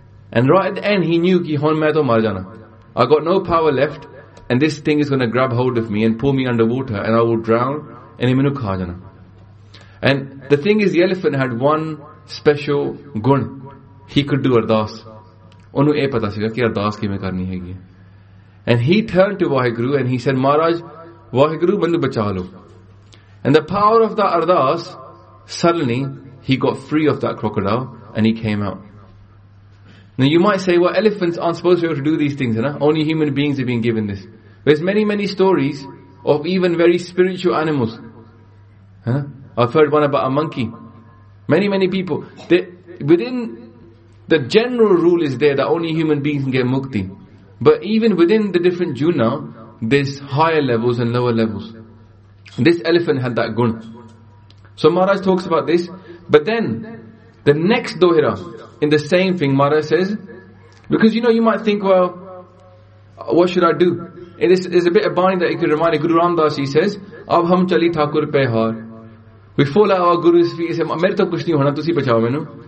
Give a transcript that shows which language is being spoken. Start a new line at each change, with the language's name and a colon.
English: And right at the end, he knew,
Punjabi: ki hon main to mar jana.
English: I got no power left, and this thing is going to grab hold of me and pull me underwater, and I will drown. And
Punjabi: minu kha jana.
English: And the thing is, the elephant had one special gun. He could do ardaas.
Punjabi: ਓਨੂ ਏਹ ਪਤਾ ਸੀਗਾ ਕਿ ਅਰਦਾਸ ਕੀ ਮੈਂ ਕਰਨੀ ਹੈ ਕਿ.
English: And he turned to Waheguru and he said, Maharaj, Waheguru,
Punjabi: bandu bacha lo.
English: And the power of that ardaas, suddenly he got free of that crocodile and he came out. Now you might say, well, elephants aren't supposed to be able to do these things, right? Only human beings have been given this. There's many, many stories of even very spiritual animals. Huh? I've heard one about a monkey. Many, many people. The general rule is there that only human beings can get mukti. But even within the different juna, there's higher levels and lower levels. This elephant had that gun. So Maharaj talks about this. But then, the next dohira, in the same thing, Maharaj says, because you know, you might think, well, what should I do? It is a bit of bani that you can remind. Guru Ram Das, he says,
Punjabi: Ab hum chali thakur pe har.
English: We fall at our Guru's feet. He says,
Punjabi: ਮੇਰੇ ਤੋ ਕੁਛ ਨਹੀ ਹੋਣਾ, ਤੁਸੀ ਬਚਾਓ ਮੈਨੂ.